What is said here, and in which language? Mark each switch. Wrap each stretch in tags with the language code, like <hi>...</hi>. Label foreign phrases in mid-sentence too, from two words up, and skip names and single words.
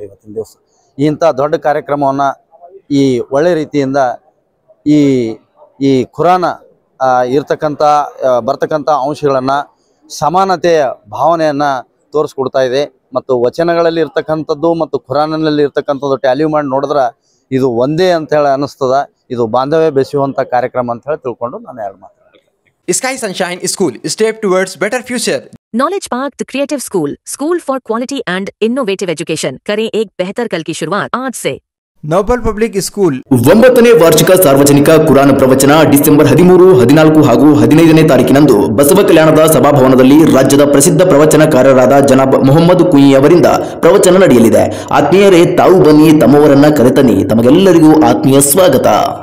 <kn>ಇವತ್ತಿನ ದಿವಸ ಇಂಥ ದೊಡ್ಡ ಕಾರ್ಯಕ್ರಮವನ್ನು ಈ ಒಳ್ಳೆ ರೀತಿಯಿಂದ ಈ ಖುರಾನ ಬರ್ತಕ್ಕಂಥ ಅಂಶಗಳನ್ನು ಸಮಾನತೆಯ ಭಾವನೆಯನ್ನು ತೋರಿಸ್ಕೊಡ್ತಾ ಇದೆ. ಮತ್ತು ವಚನಗಳಲ್ಲಿ ಇರ್ತಕ್ಕಂಥದ್ದು ಮತ್ತು ಖುರಾನಿನಲ್ಲಿ ಇರ್ತಕ್ಕಂಥದ್ದು ಟ್ಯಾಲಿ ಮಾಡಿ ನೋಡಿದ್ರೆ ಇದು ಒಂದೇ ಅಂತೇಳಿ ಅನ್ನಿಸ್ತದೆ. ಇದು ಬಾಂಧವ್ಯ ಬೆಸೆಯುವಂಥ ಕಾರ್ಯಕ್ರಮ ಅಂತ ಹೇಳಿ ತಿಳ್ಕೊಂಡು ನಾನು ಎರಡು ಮಾತು.</kn> <en>Sky Sunshine School, step towards better future. Knowledge Park, the creative school for quality and innovative education.</en> <hi>करें एक बेहतर कल की शुरुआत आज से. नौबल पब्लिक स्कूल</hi> <kn>9ನೇ ವಾರ್ಷಿಕ ಸಾರ್ವಜನಿಕ ಕುರಾನ್ ಪ್ರವಚನ ಡಿಸೆಂಬರ್ 13, 14 ಹಾಗೂ 15ನೇ ತಾರೀಕಿನಂದು ಬಸವ ಕಲ್ಯಾಣದ ಸಭಾಭವನದಲ್ಲಿ ರಾಜ್ಯದ ಪ್ರಸಿದ್ಧ ಪ್ರವಚನಕಾರರಾದ ಜನಾಬ್ ಮೊಹಮ್ಮದ್ ಕುಯಿ ಅವರಿಂದ ಪ್ರವಚನ ನಡೆಯಲಿದೆ. ಆತ್ಮೀಯರೇ, ತಾವು ಬನ್ನಿ, ತಮ್ಮವರನ್ನ ಕರೆತನ್ನಿ. ತಮಗೆಲ್ಲರಿಗೂ ಆತ್ಮೀಯ ಸ್ವಾಗತ.</kn>